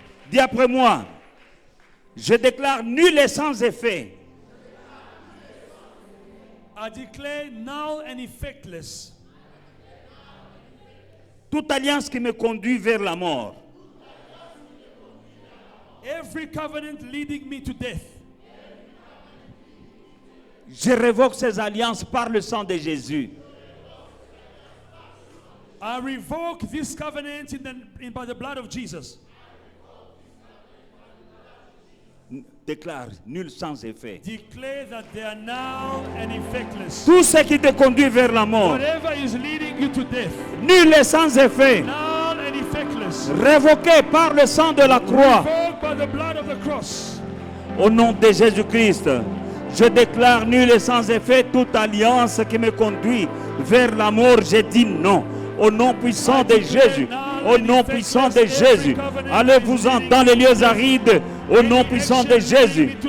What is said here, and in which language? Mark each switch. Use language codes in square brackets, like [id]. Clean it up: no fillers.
[fr] Dis après moi, je déclare nul et sans effet [en] I declare null and effectless [fr] toute alliance qui me conduit vers la mort. [en] every covenant leading me to death. [fr] Je révoque ces alliances par le sang de Jésus. [en] I revoke this covenant by the blood of Jesus. [fr] Déclare nul sans effet. [en] Declare that they are now and effectless. [fr] Tout ce qui te conduit vers la mort, [en] Whatever is leading you to death, [fr] nul est sans effet. [en] null and effectless. [fr] Révoqué par le sang de la croix. [en] Revoked by the blood of the cross. [fr] Au nom de Jésus-Christ, je déclare nul et sans effet toute alliance qui me conduit vers la mort. Je dis non. Au nom puissant de Jésus. Au nom puissant de Jésus. Allez-vous-en dans les lieux arides. Au nom puissant de Jésus.